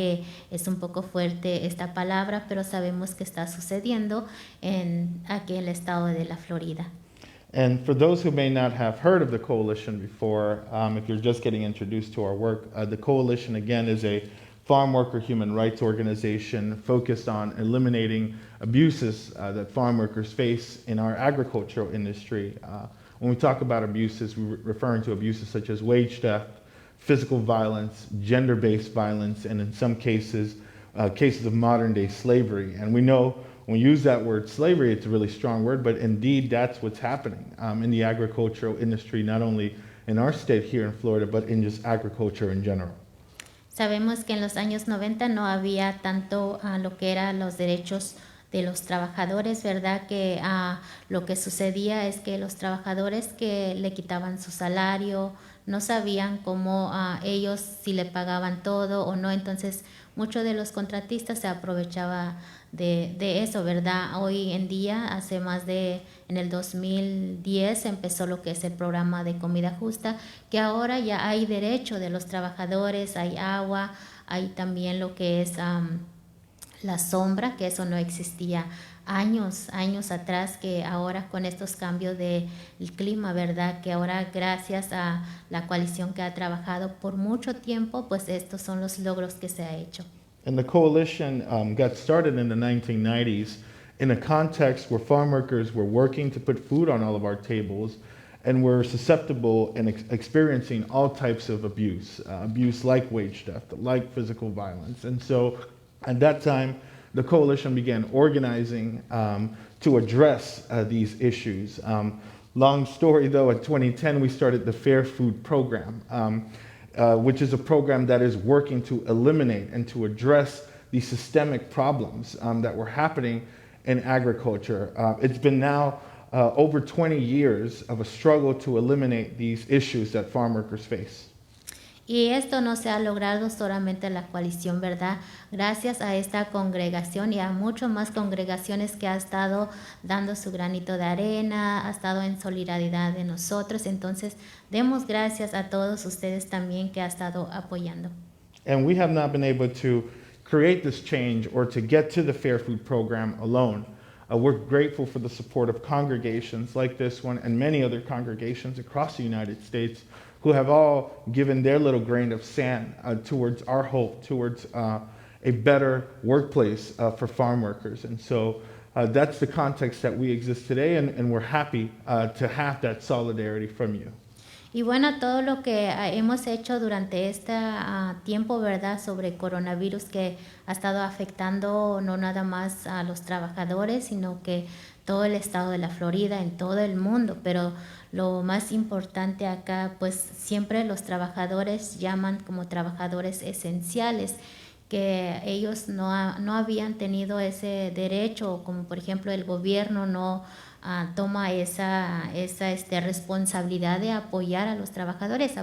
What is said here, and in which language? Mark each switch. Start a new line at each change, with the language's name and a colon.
Spanish: Que es un poco fuerte esta palabra, pero sabemos que está sucediendo aquí en el estado de la Florida.
English: And for those who may not have heard of the Coalition before, if you're just getting introduced to our work, the Coalition, again, is a farm worker human rights organization focused on eliminating abuses that farm workers face in our agricultural industry. When we talk about abuses, we're referring to abuses such as wage theft, physical violence, gender-based violence, and in some cases, cases of modern-day slavery. And we know when we use that word slavery, it's a really strong word, but indeed that's what's happening in the agricultural industry, not only in our state here in Florida, but in just agriculture in general.
Spanish: Sabemos que en los años 90 no había tanto lo que eran los derechos de los trabajadores, ¿verdad? Que lo que sucedía es que los trabajadores que le quitaban su salario no sabían cómo ellos si le pagaban todo o no, entonces muchos de los contratistas se aprovechaban de eso, ¿verdad? Hoy en día, en el 2010 empezó lo que es el programa de comida justa, que ahora ya hay derecho de los trabajadores, hay agua, hay también lo que es la sombra, que eso no existía años atrás, que ahora con estos cambios del clima, ¿verdad? Que ahora gracias a la coalición que ha trabajado por mucho tiempo, pues estos son los logros que se ha hecho.
English: And the coalition got started in the 1990s, in a context where farm workers were working to put food on all of our tables and were susceptible and experiencing all types of abuse, abuse like wage theft, like physical violence. And so at that time, the coalition began organizing to address these issues. Long story though, in 2010, we started the Fair Food Program, which is a program that is working to eliminate and to address the systemic problems that were happening in agriculture. It's been now over 20 years of a struggle to eliminate these issues that farm workers face.
Spanish: Y esto no se ha logrado solamente la coalición, ¿verdad? Gracias a esta congregación y a muchas más congregaciones que ha estado dando su granito de arena, ha estado en solidaridad de nosotros. Entonces, demos gracias a todos ustedes también que ha estado apoyando.
English: And we have not been able to create this change or to get to the Fair Food Program alone. We're grateful for the support of congregations like this one and many other congregations across the United States who have all given their little grain of sand towards our hope, towards a better workplace for farm workers. And so that's the context that we exist today, and we're happy to have that solidarity from you.
Spanish: Y bueno, todo lo que hemos hecho durante este tiempo, ¿verdad?, sobre coronavirus que ha estado afectando no nada más a los trabajadores, sino que todo el estado de la Florida, en todo el mundo. Pero lo más importante acá, pues siempre los trabajadores llaman como trabajadores esenciales, que ellos no habían tenido ese derecho, como por ejemplo el gobierno no toma esa responsabilidad de apoyar a los trabajadores.